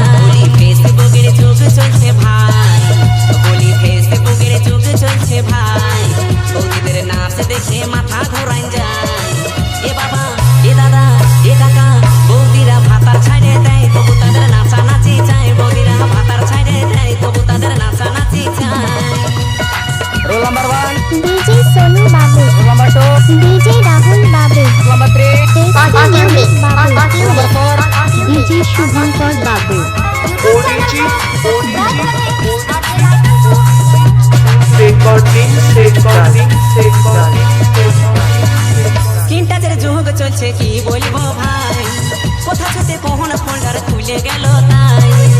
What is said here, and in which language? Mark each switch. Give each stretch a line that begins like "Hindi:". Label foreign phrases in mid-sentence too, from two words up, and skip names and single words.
Bangla: বলি ফেসবুকের যুগ চলছে ভাই, বলি ফেসবুকের যুগ চলছে ভাই, বৌদিদের নাচ দেখে মাথা ঘোরাই যায়। এ বাবা, এ দাদা, এ কাকা, বৌদিরা ভাতার ছাড়ে দেয়, তবু তাদের নাচানাচি চায়। বৌদিরা ভাতার ছাড়ে দেয়, তবু তাদের নাচানাচি চায়।
English: roll number 1,
Hindi: डीजे सोनू बाबू
English: roll number 2,
Hindi: डीजे राहुल बाबू
English: roll number 3,
Hindi: बाबू
English: roll number 4,
Hindi: डीजे शुभंकर बाबू
English: screen touch
Bangla: যুগ চলছে কি বলবো ভাই, কোথা ছুটে কখন ফোল্ডার খুলে গেল তাই।